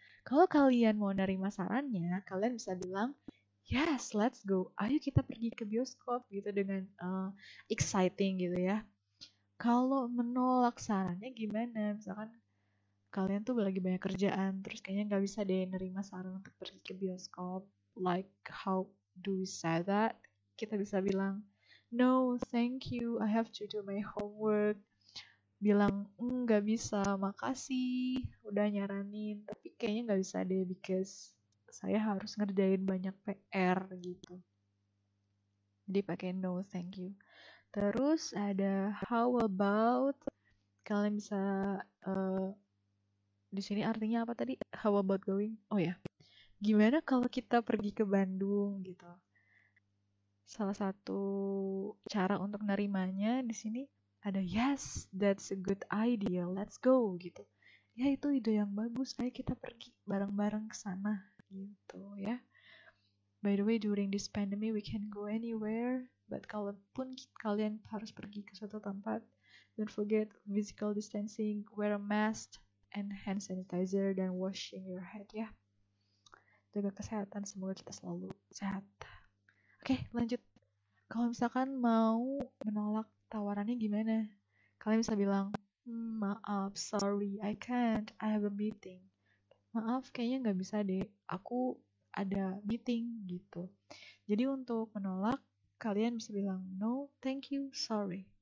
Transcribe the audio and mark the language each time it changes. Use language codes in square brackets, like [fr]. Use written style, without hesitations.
[id] Kalau kalian mau nerima sarannya, kalian bisa bilang, [en] yes, let's go. [id] Ayo kita pergi ke bioskop gitu dengan exciting gitu ya. Kalau menolak sarannya gimana? Misalkan kalian tuh lagi banyak kerjaan, terus kayaknya nggak bisa deh nerima saran untuk pergi ke bioskop. [en] Like how do we say that? [id] Kita bisa bilang, [en] no, thank you, I have to do my homework. [id] Bilang, nggak bisa, makasih udah nyaranin, tapi kayaknya nggak bisa deh because saya harus ngerjain banyak PR gitu. Jadi pakai [en] no, thank you. [id] Terus ada how about, kalian bisa di sini artinya apa tadi? [en] How about going? [id] Oh ya, gimana kalau kita pergi ke Bandung gitu? Salah satu cara untuk nerimanya di sini ada [en] yes, that's a good idea, let's go [id] gitu. Ya itu ide yang bagus, ayo kita pergi bareng-bareng ke sana gitu ya. [en] By the way, during this pandemic we can go anywhere, but [id] kalaupun kalian harus pergi ke suatu tempat, [en] don't forget physical distancing, wear a mask and hand sanitizer, dan washing your head ya. [id] Jaga kesehatan, semoga kita selalu sehat. Oke, lanjut. Kalau misalkan mau menolak tawarannya gimana? Kalian bisa bilang, maaf, [en] sorry, I can't, I have a meeting. [id] Maaf, kayaknya nggak bisa deh, aku ada meeting gitu. Jadi untuk menolak, kalian bisa bilang, [en] no, thank you, sorry.